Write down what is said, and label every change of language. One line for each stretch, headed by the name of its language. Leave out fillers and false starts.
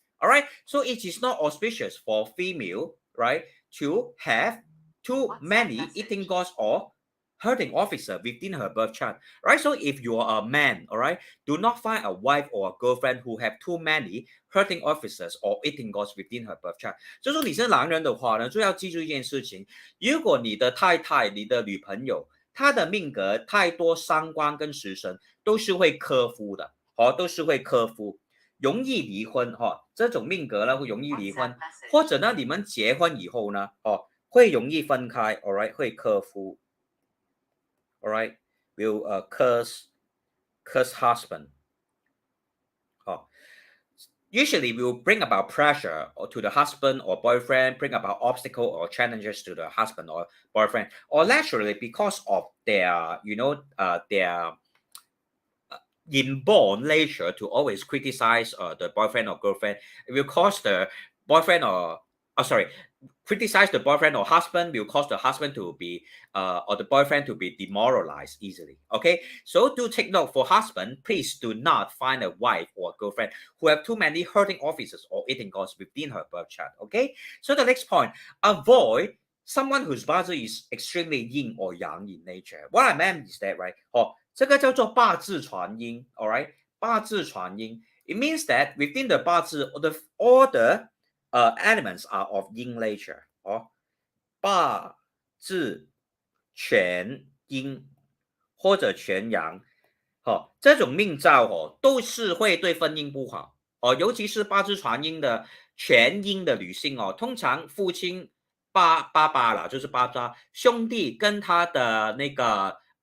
English: All right, so it is not auspicious for female, right, to have too many eating gods or hurting officer within her birth chart, right? So if you are a man, all right, do not find a wife or a girlfriend who have too many hurting officers or eating gods within her birth chart.
Chinese: 就说你是男人的话呢，就要记住一件事情：如果你的太太、你的女朋友，她的命格太多伤官跟食神，都是会克夫的，都是会克夫，容易离婚这种命格呢会容易离婚，或者呢你们结婚以后呢会容易分开 ，all right， 会克夫。
English: All right, will curse husband. Usually will bring about pressure to the husband or boyfriend, bring about obstacle or challenges to the husband or boyfriend, or naturally because of their, their inborn nature to always criticize the boyfriend or girlfriend. It will cause the boyfriend or criticize the boyfriend or husband will cause the husband to be or the boyfriend to be demoralized easily. Okay, so do take note for husband, please do not find a wife or girlfriend who have too many hurting offices or eating gods within her birth chart. Okay, so the next point, avoid someone whose body is extremely yin or yang in nature. What I meant is that, right?
Chinese: 这个叫做八字传阴 all right?
English: 八字传阴 it means that within the 八字, all the elements are of yin nature.
Chinese: 八字全阴或者全阳，这种命兆都是会对婚姻不好尤其是八字传阴的全阴的女性通常父亲爸爸啦，就是爸爸兄弟跟他的那个